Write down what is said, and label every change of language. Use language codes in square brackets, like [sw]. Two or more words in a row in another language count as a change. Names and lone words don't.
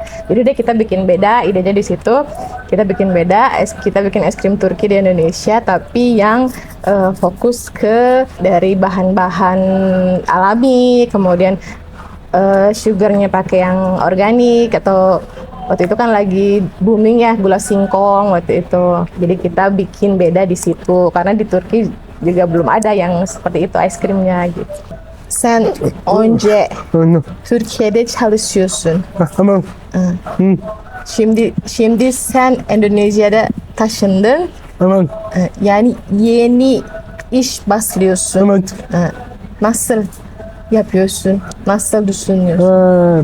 [id] Jadi deh kita bikin beda, idenya di situ. Kita bikin beda, kita bikin es krim Turki di Indonesia tapi yang fokus ke dari bahan-bahan alami, kemudian sugarnya pakai yang organik, atau waktu itu kan lagi booming ya gula singkong waktu itu. Jadi kita bikin beda di situ karena di Turki juga belum ada yang seperti itu ice creamnya gitu. [tr] Sen önce Türkiye'de çalışıyorsun. Tamam. Şimdi sen Endonezya'da taşındın. Tamam. Yani yeni iş başlıyorsun. Evet. Nasıl yapıyorsun? Nasıl düşünüyorsun?